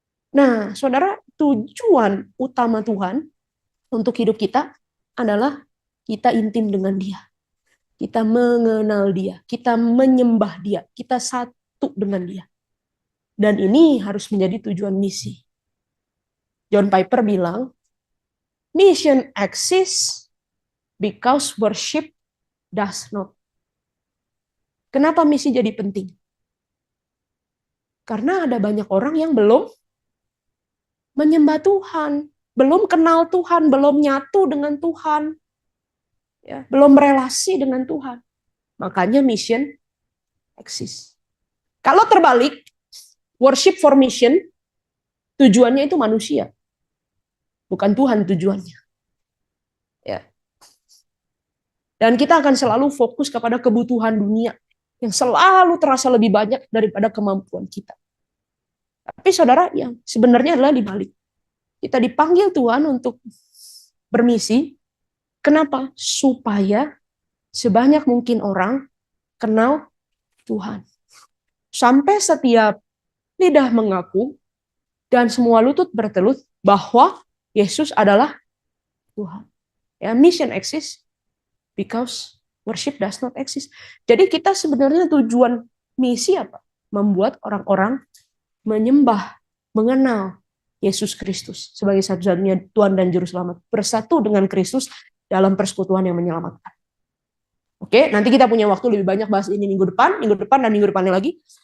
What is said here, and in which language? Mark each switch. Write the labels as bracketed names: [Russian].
[Indonesian] Nah, saudara, tujuan utama Tuhan untuk hidup kita adalah kita intim dengan Dia. Kita mengenal Dia, kita menyembah Dia, kita satu dengan Dia. Dan ini harus menjadi tujuan misi. [English] John Piper [Indonesian] bilang, [English] mission exists because worship does not. [Indonesian] Kenapa misi jadi penting? Karena ada banyak orang yang belum menyembah Tuhan, belum kenal Tuhan, belum nyatu dengan Tuhan, ya, belum relasi dengan Tuhan. Makanya [English] mission exist. [Indonesian] Kalau terbalik, [English] worship for mission, [Indonesian] tujuannya itu manusia, bukan Tuhan tujuannya. Ya. Dan kita akan selalu fokus kepada kebutuhan dunia yang selalu terasa lebih banyak daripada kemampuan kita. Tapi saudara, yang sebenarnya adalah dibalik. Kita dipanggil Tuhan untuk bermisi. Kenapa? Supaya sebanyak mungkin orang kenal Tuhan. Sampai setiap lidah mengaku dan semua lutut bertelut bahwa Yesus adalah Tuhan. [English] Ya, mission exists because worship does not exist. [Indonesian] Jadi kita sebenarnya tujuan misi apa? Membuat orang-orang menyembah, mengenal Yesus Kristus sebagai satu-satunya Tuhan dan Juru Selamat. Bersatu dengan Kristus dalam persekutuan yang menyelamatkan. Oke, nanti kita punya waktu lebih banyak bahas ini minggu depan, dan minggu depannya lagi.